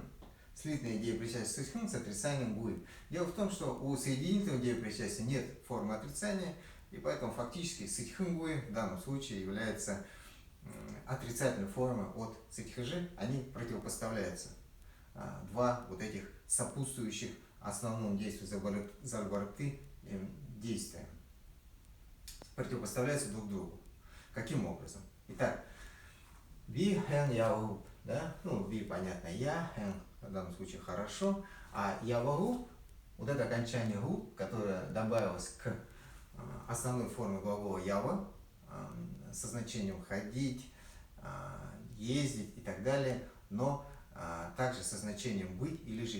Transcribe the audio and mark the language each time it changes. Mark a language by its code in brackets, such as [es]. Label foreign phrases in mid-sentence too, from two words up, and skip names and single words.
[ru] Слитное деепричастие ситхин с отрицанием гуй. Дело в том, что у соединительного деепричастия нет формы отрицания, и поэтому фактически ситхингуй в данном случае является отрицательной формой от ситхижи, они противопоставляются. Два вот этих сопутствующих основному действию зальбаракти действия противопоставляются друг другу. Каким образом? Итак, [mn] би хэн явагу, да? [ru] Би понятно, я, хэн в данном случае хорошо, а явагу, вот это окончание гу, которое добавилось к основной форме глагола ява, со значением ходить, ездить и так далее, но также со значением быть или жить.